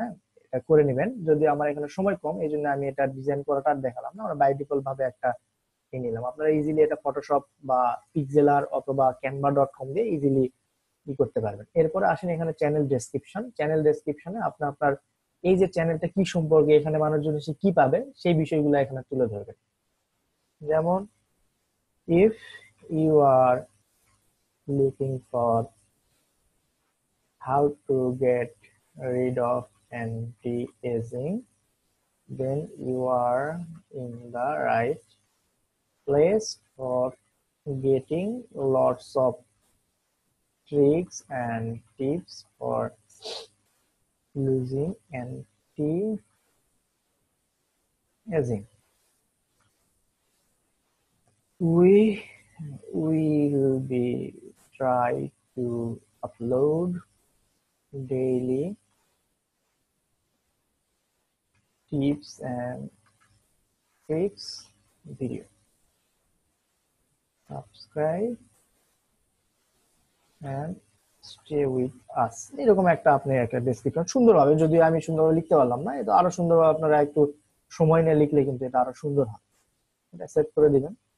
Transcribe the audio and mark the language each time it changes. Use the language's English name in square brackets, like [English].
[Bangla] হ্যাঁ এটা করে নেবেন, যদি আমার এখানে সময় কম এই জন্য আমি এটা ডিজাইন করাটা আর দেখালাম না, আমরা বাই ডিফল্ট ভাবে একটা নিলাম। আপনারা ইজিলি এটা ফটোশপ বা পিক্সেলার অথবা canva.com দিয়ে ইজিলি ই করতে পারবেন। এরপরে আসেন এখানে চ্যানেল ডেসক্রিপশন, চ্যানেল ডেসক্রিপশনে আপনি আপনার এই যে চ্যানেলটা কি সম্পর্কে, এখানে মানুষজন সে কি পাবে সেই বিষয়গুলো এখানে তুলে ধরবেন। [English] যেমন if you are looking for how to get rid of anti-aging, then you are in the right place for getting lots of tricks and tips for losing anti-aging. We will be try to upload daily tips and tricks video, subscribe and stay with us, [Bangla] এরকম একটা আপনি একটা description সুন্দরভাবে, যদিও আমি সুন্দরভাবে লিখতে পারলাম না, এটা আরো সুন্দরভাবে আপনারা একটু সময় নিয়ে লিখলে কিন্তু এটা আরো সুন্দর হয়। এটা সেভ করে দিবেন।